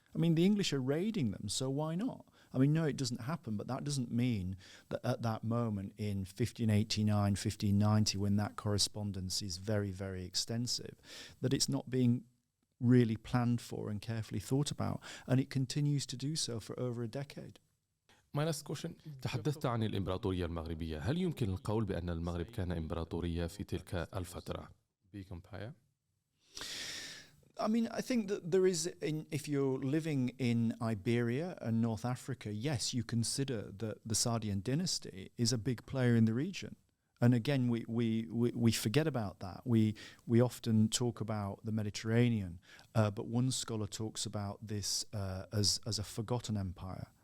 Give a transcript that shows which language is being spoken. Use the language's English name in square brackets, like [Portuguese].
[English] I mean, the English are raiding them, so why not? I mean, no, it doesn't happen, but that doesn't mean that at that moment in 1589, 1590, when that correspondence is very, very extensive, that it's not being really planned for and carefully thought about, and it continues to do so for over a decade. My last question. [Arabic] تحدثت عن الإمبراطورية المغربية. هل يمكن القول بأن المغرب كان إمبراطورية في تلك الفترة؟ [English] Big empire? I mean, I think that there is, if you're living in Iberia and North Africa, yes, you consider that the Sa'dian dynasty is a big player in the region. And again, we forget about that. We often talk about the Mediterranean, but one scholar talks about this as a forgotten empire.